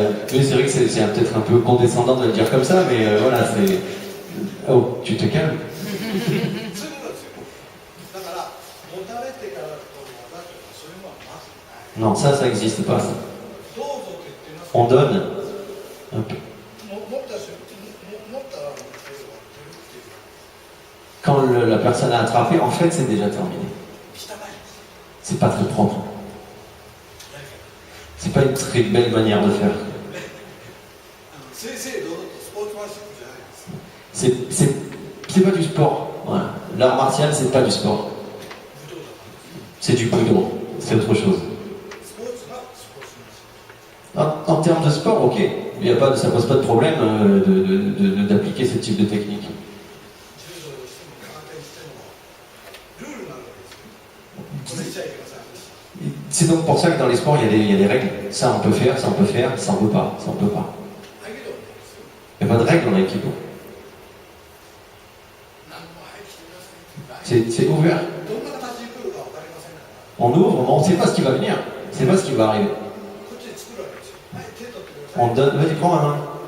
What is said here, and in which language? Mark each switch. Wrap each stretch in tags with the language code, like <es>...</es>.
<fr>Oui, c'est vrai que c'est peut-être un peu condescendant de le dire comme ça, mais voilà, c'est... Oh, tu te calmes.</fr> <ja>そういうことですよ。だから持たれてからこう技とかそういうのはまずない。</ja> <fr>Non, ça n'existe pas.</fr> <ja>どうぞと言ってますけど。</ja> <fr>On donne. Hop.</fr> <ja>持った瞬間持ったらもう手を割ってるっていう。</ja> <fr>Quand la personne a attrapé, en fait, c'est déjà terminé.</fr> <ja>汚いです。</ja> <fr>C'est pas très propre. C'est pas une très belle manière de faire.</fr> <ja>正々堂々とスポーツマンシップじゃないです。</ja> <fr>C'est pas du sport. Voilà. L'art martial, c'est pas du sport.</fr> <ja>武道だから。</ja> <fr>C'est du budo. C'est autre chose.</fr> <ja>スポーツがスポーツマンシップ。</ja> <fr>En termes de sport, ok. Ça pose pas de problème d'appliquer ce type de technique.</fr> <ja>柔道をしても空手にしてもルールなわけですよ。これしちゃいけません。</ja> <fr>C'est donc pour ça que dans les sports, il y a des règles. Ça, on peut faire, ça, on peut faire, ça, on peut pas. Ça, on peut pas.</fr> <ja>合気道もですよ。</ja> <fr>Il n'y a pas de règles en aikido.</fr> <ja>何も入ってくださいって。</ja> <fr>C'est ouvert.</fr> <ja>どんな形で来るか分かりませんから。</ja> <fr>On ouvre, on ne sait pas ce qui va venir. On ne sait pas ce qui va arriver.</fr> <ja>こっちで作るわけですよ。はい、手取ってください。</ja> <fr>On donne, vas-y, prends ma main.</fr>